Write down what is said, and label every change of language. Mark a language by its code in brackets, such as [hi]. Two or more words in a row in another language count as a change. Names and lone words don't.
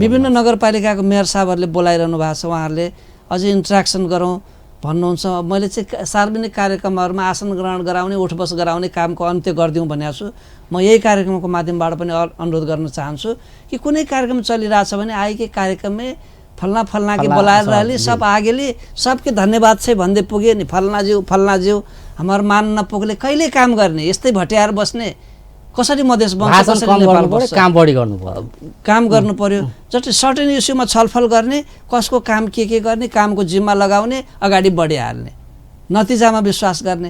[ne] विभिन्न नगरपालिकाको मेयर साहबहरूले बोलाइरहनु भएको छ। उहाँहरूले अझै इन्ट्र्याक्सन गरौँ भन्नुहुन्छ। मैले चाहिँ सार्वजनिक कार्यक्रमहरूमा आसन ग्रहण गराउने, उठबस गराउने कामको अन्त्य गरिदिउँ भनेको छु। म यही कार्यक्रमको माध्यमबाट पनि अनुरोध गर्न चाहन्छु कि कुनै कार्यक्रम चलिरहेछ भने आएकै कार्यक्रममै फल्ना के बोलाएर [mai] रहली सब आगेली सबके धन्यवाद छै [ne] भन्दै पुगे नि फल्ना ज्यू हाम्रो मान नपुगले कहिले काम गर्ने, यस्तै भट्याएर बस्ने, कसरी मधेस बन्छ, कसरी नेपाल बन्छ, काम बढी गर्नु पर्यो, काम गर्नु पर्यो। जस्तै [en] certain issueमा [ne] छलफल गर्ने, कसको काम के गर्ने, कामको जिम्मा लगाउने, अगाडि बढिहाल्ने, नतिजामा विश्वास गर्ने।